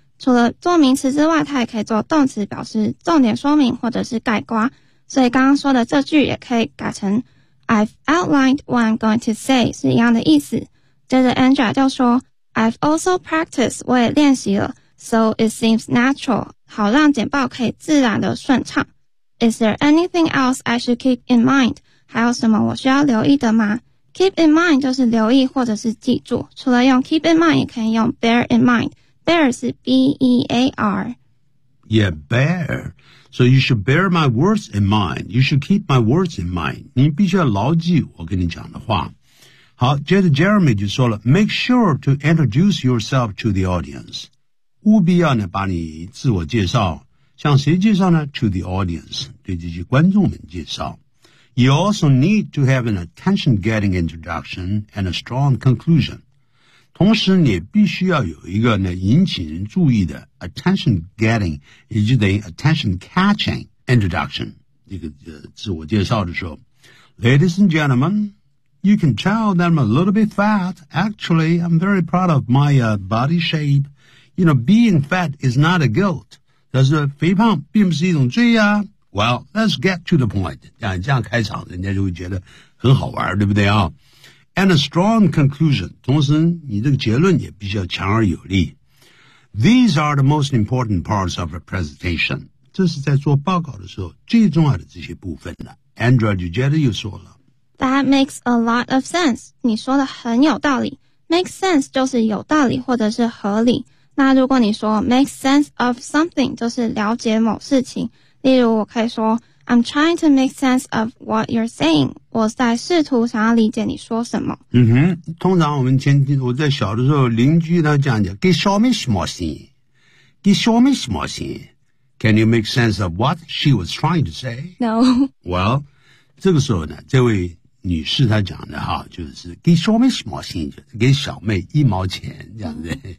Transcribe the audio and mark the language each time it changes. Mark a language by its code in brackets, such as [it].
[zh] 除了做名词之外它也可以做动词表示重点说明或者是概括。所以刚刚说的这句也可以改成 [en] I've outlined what I'm going to say [zh] 是一样的意思。接着 Andrea 就说 [en] I've also practiced [zh] 我也练习了 [en] so it seems natural [zh] 好让简报可以自然的顺畅。 [en] Is there anything else I should keep in mind? [zh] 还有什么我需要留意的吗? Keep in mind 就是留意或者是记住。除了用 [en] keep in mind, [zh] 也可以用 [en] bear in mind. Bear 是 B-E-A-R. Yeah, bear. So you should bear my words in mind. You should keep my words in mind. [zh] 你必须要牢记我跟你讲的话。好，接着 Jeremy 就说了 [en] Make sure to introduce yourself to the audience. [zh] 务必要呢把你自我介绍。向谁介绍呢 ? [en] To the audience, [zh] 对这些观众们介绍。 [en] You also need to have an attention-getting introduction and a strong conclusion. [zh] 同时你必须要有一个呢引起人注意的 attention-getting, 也就等于 attention-catching introduction, 这个自我介绍的时候。 [en] Ladies and gentlemen, you can tell that I'm a little bit fat. Actually, I'm very proud of my body shape. You know, being fat is not a guilt. [zh] 但是肥胖并不是一种罪呀。 [en] Well, let's get to the point. [zh] 这样开场人家就会觉得很好玩对不对啊 ? [en] And a strong conclusion. [zh] 同时你这个结论也比较强而有力。 [en] These are the most important parts of a presentation. [zh] 这是在做报告的时候最重要的这些部分的。 Andrea 就接着又说了。 [en] That makes a lot of sense. [zh] 你说的很有道理。 Make sense 就是有道理或者是合理。那如果你说 [en] make sense of something, [zh] 就是了解某事情。例如我可以说 [en] I'm trying to make sense of what you're saying. [zh] 我在试图想要理解你说什么。嗯哼，通常我们前期我在小的时候邻居他这样讲给小妹什么心给小妹什么心 [en] Can you make sense of what she was trying to say? No. [zh] Well, 这个时候呢这位女士她讲的哈就是给小妹什么心给小妹一毛钱这样子。